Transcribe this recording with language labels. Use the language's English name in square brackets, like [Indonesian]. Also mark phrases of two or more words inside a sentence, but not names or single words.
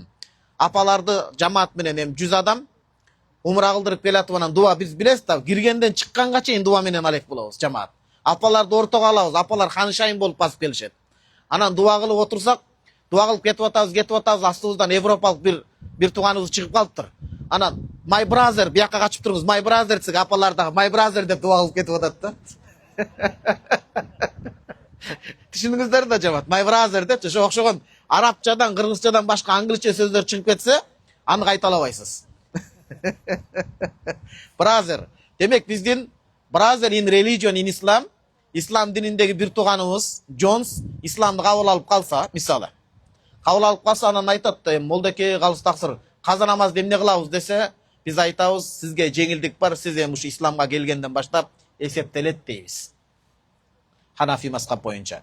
[Kyrgyz] Апаларды жамаат менен эми 100 адам умра кылдырып келатып анан дуа биз билесиз да, киргенден чыкканга чейин дуа менен алек болобуз жамаат. Апаларды ортого алабыз, апалар ханышайын болуп басып келишет. Анан дуа кылып отурсак, дуа кылып кетип атабыз, астыбыздан европалык бир тууганыбыз чыгып калыптыр. Анан [English] my brother [Kyrgyz] бияка качып турбуз, [English] my brother [Kyrgyz] десек апалар дагы [English] my brother [Kyrgyz] деп дуа кылып кетип атат да. Түшүндүңүздөр да жамаат, [English] my brother [Kyrgyz] деп ошо окшогон арабчадан, кыргызчадан башка англисче сөздөр чыгып кетсе, аны кайталабайсыз. [English] Brother. [Kyrgyz] Демек биздин [English] brother in religion in Islam, [Kyrgyz] ислам дининдеги бир тууганыбыз Джонс исламды кабыл алып калса, мисалы. Кабыл алып калса, анан айтат да, молдеке калыс таксыр, каза намазды эмне кылабыз десе, биз айтабыз, сизге жеңилдик бар, сиз эми ушу исламга келгенден баштап эсептелет дейбиз. Ханафи мазхаб боюнча.